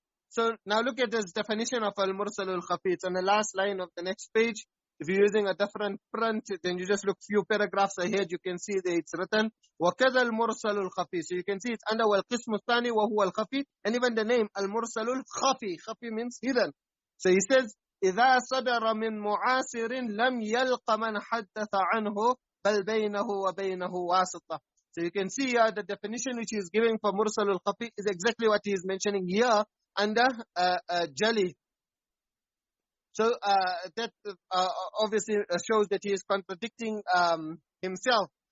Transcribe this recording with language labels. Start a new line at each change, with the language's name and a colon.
English: So now look at this definition of al-mursal al-khafi. It's on the last line of the next page. If you're using a different print, then you just look few paragraphs ahead, you can see that it's written
Arabic: وَكَذَا الْمُرْسَلُ الْخَفِي.
English: So you can see it's under
Arabic: وَالْقِسْمُ الثَّانِي وَهُوَ الْخَفِي,
English: and even the name al-mursal al-khafi. Khafi means hidden. So he says
Arabic: إِذَا صَدَرَ مِن مُعَاصِرٍ لَمْ يَلْقَ مَنْ حَدَّثَ عَنْهُ بَلْ بَيْنَهُ وَبَيْنَهُ وَاسِطَةٌ.
English: So you can see here the definition which he is giving for mursal al-khafi is exactly what he is mentioning here under Jali. So that obviously shows that he is contradicting himself.